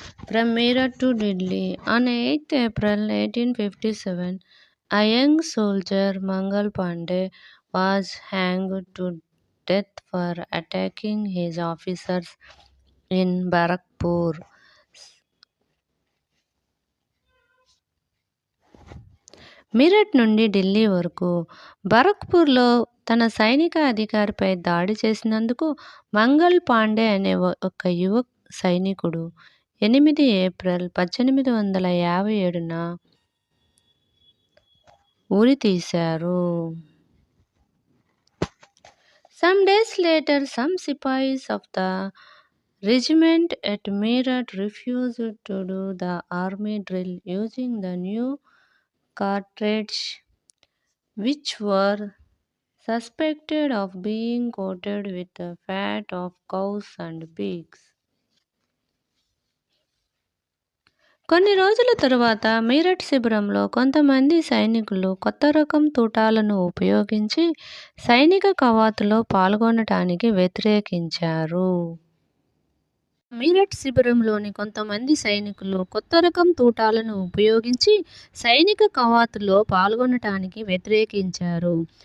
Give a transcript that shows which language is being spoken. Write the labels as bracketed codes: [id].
[en] From Meerut to Delhi, on 8th April 1857, a young soldier, Mangal Pandey, was hanged to death for attacking his officers in Barakpur. [te] Meerut నుండి ఢిల్లీ వరకు బరక్పూర్లో తన సైనిక అధికారిపై దాడి చేసినందుకు మంగల్ పాండే అనే ఒక యువ సైనికుడు 8 April 1857న ఉరితీశారు. [en] Some days later, some Sipahis of the regiment at Meerut refused to do the army drill using the new cartridge, which were suspected of being coated with the fat of cows and pigs. [te] కొన్ని రోజుల తరువాత మీరట్ శిబిరంలో కొంతమంది సైనికులు కొత్త రకం తూటాలను ఉపయోగించి సైనిక కవాతులో పాల్గొనటానికి వ్యతిరేకించారు. మీరట్ శిబిరంలోని కొంతమంది సైనికులు కొత్త రకం తూటాలను ఉపయోగించి సైనిక కవాతులో పాల్గొనటానికి వ్యతిరేకించారు.